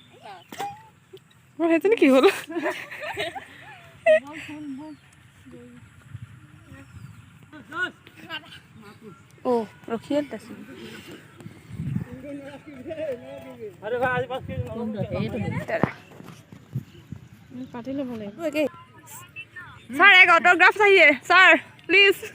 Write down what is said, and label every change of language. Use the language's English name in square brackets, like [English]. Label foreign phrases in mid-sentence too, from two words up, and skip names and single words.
[Assamese] সেইজনী কি হ'ল ও ৰখিয়ে আছে [Hindi] अरे भाई आज बस के पार्टी ले बोले सर एक ऑटोग्राफ चाहिए सर प्लीज